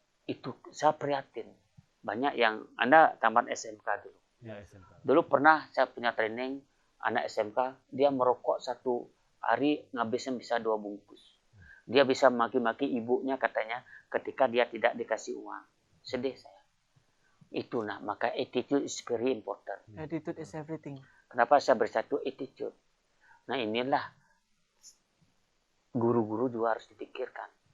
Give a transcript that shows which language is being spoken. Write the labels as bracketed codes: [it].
[id] Itu saya prihatin. Banyak yang Anda tamat SMK dulu. Ya, SMK. Dulu pernah saya punya training anak SMK, dia merokok satu hari ngabisin bisa 2 bungkus. Dia bisa maki-maki ibunya katanya ketika dia tidak dikasih uang. Sedih saya. Itu maka [en] attitude is very important. Attitude is everything. [id] Kenapa saya bersatu attitude? Nah inilah guru-guru juga harus dipikirkan.